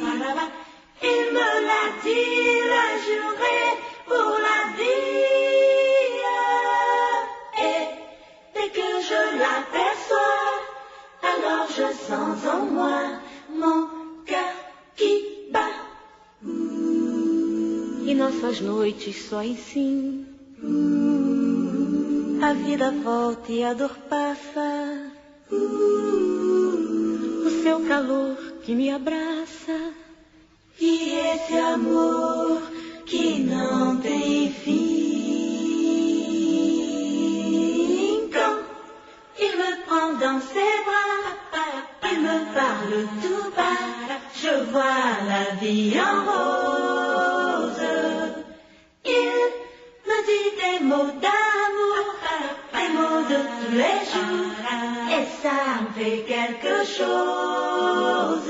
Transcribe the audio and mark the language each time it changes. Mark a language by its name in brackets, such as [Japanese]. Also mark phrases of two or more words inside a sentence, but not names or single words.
[French] Il me l'a dit, l'a juré pour la vie. Et dès que je l'aperçois, alors je sens en moi mon cœur qui bat. [Portuguese] E nossas noites só assim, a vida volta e a dor passa. O seu calor que me abraça, e esse amor que não tem fim. [French] Quand il me prend dans ses bras, il me parle tout bas, je vois la vie en rose. Il me dit des mots d'amour, des mots de tous les jours, et ça me fait quelque chose.